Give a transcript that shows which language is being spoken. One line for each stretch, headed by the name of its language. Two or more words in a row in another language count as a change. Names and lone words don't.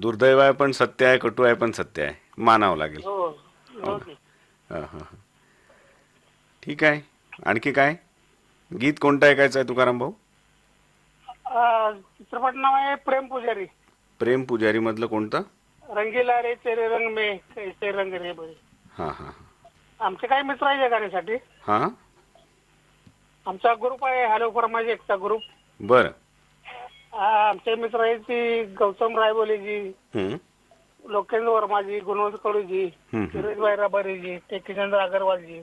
Marathi: दुर्दैव आहे पण सत्य आहे, कटू आहे पण सत्य आहे, मानावं लागेल. हो. ओके. हा हा. ठीक आहे. आणखी काय गीत कोणतं ऐकायचं आहे तुकाराम भाऊ? चित्रपट नाव आहे प्रेम पुजारी. प्रेम पुजारी मधलं कोणतं?
Hindi: रंगीला रे तेरे रंग में कैसे रंग रे बरे.
Marathi: हा हा आमचे काही मित्र आहेत या गाण्यासाठी. हा. आमचा ग्रुप आहे हॅलो फरमाजी एकता ग्रुप. बरं. आमचे मित्र आहेत ती गौतम रायबोलेजी, लोकेंद्र वर्माजी, गुणवंत कडूजी, सुरेशभाई रबारीजी, टेकीचंद्र अगरवालजी,